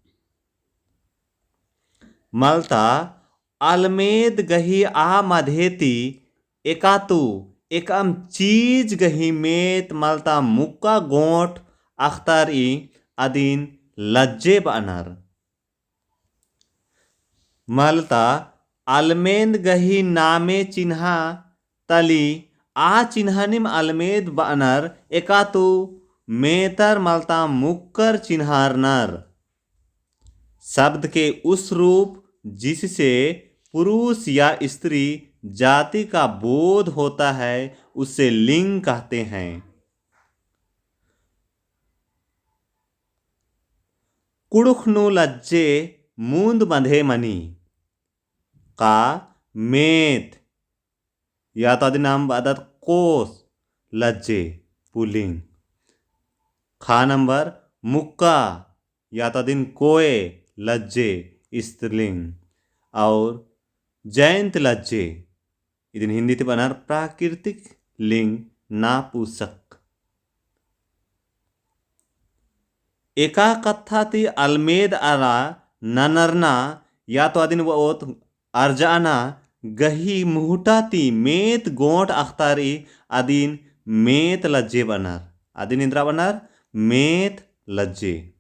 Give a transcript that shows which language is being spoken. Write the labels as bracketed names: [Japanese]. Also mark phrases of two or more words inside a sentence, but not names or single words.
[Kurukh] मलता अलमेद गही आ मधेती एकातु एकम चीज गही मेत मलता मुक्का गोंठ अख्तार ई अदिन लज्जे बनर मलता अलमेद गही नामे चिन्हा तली आ चिन्हानिम अलमेद बनर एकातु मेतर मलता मुक्कर चिन्हारनर [Hindi] शब्द के उस रूप जिससे पुरुष या स्त्री जाति का बोध होता है उसे लिंग कहते हैं। [Kurukh] कुड़ुखनु लज्जे मूंद बंधे मनी का मेत या तो नाम बादत कोस लज्जे पुलिंग खा नंबर मुक्का या तो दिन कोए लज्जे स्त्रीलिंग और जयंत लज्जे इदिन हिंदी ते बनार [Hindi] प्राकृतिक लिंग नापुसक [Kurukh] एका कथा ती अलमेद आला ननरना या तो अदिन वो अर्जाना गही मुहटाती मेत गोंठ अख्तारी अदिन मेत लज्जे बनर अदिन इंद्रा बनर मेत लज्जे